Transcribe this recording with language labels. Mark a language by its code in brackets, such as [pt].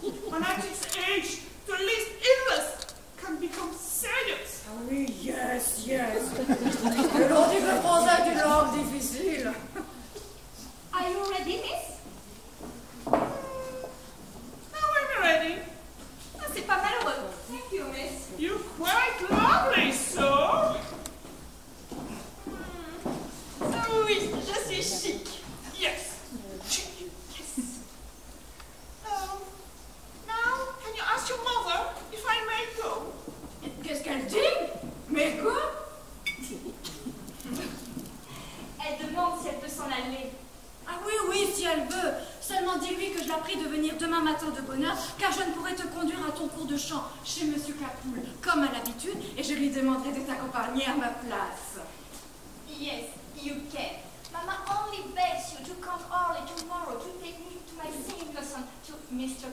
[en] When at its age, the least illness can become serious. [fr] Ah oui, yes. Le long du français est une langue difficile. [en] Are you ready, miss? Now I'm ready. [fr] Ah, c'est pas malheureux. [en] Thank you, miss. You're quite lovely, so. [fr] Oui, je suis chic. [en] Yes. Yes. Now, can you ask your mother if I may go? [fr] Qu'est-ce qu'elle dit? Mais quoi? Elle demande si elle peut s'en aller. Ah oui, si elle veut. Seulement dis-lui que je la prie de venir demain matin de bonne heure, car je ne pourrai te conduire à ton cours de chant chez Monsieur Capoul, comme à l'habitude, et je lui demanderai de t'accompagner à ma place. [en] Yes, you can. Mama only begs you to come early tomorrow to take me to my singing lesson to Mr.